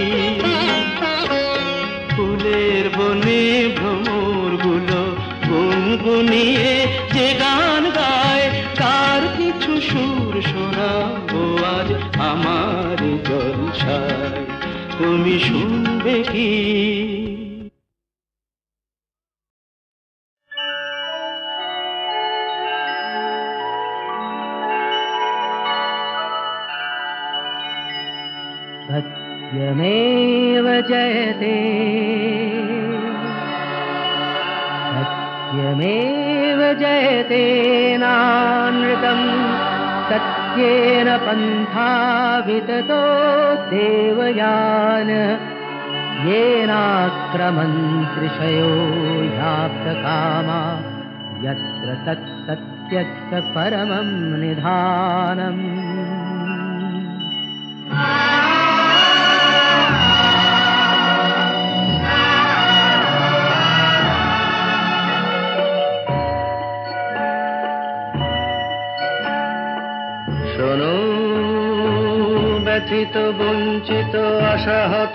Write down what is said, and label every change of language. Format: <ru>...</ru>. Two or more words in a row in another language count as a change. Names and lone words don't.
<bn>ফুলের বনে ভ্রমরগুলো গুনগুনিয়ে যে গান গায়, তার কিছু সুর শোনাবো আজ আমার জলসায়, তুমি শুনবে কি?</bn> <sa>सत्यमेव जयते सत्यमेव जयते नानृतम् सत्येन पन्था विततो देवयान येनाक्रमन्त्रिषयो याप्तकामा यत्र तत्सत्यस्य परमं निधानम्।</sa> <bn>শোনো ব্যথিত বঞ্চিত আশাহত</bn>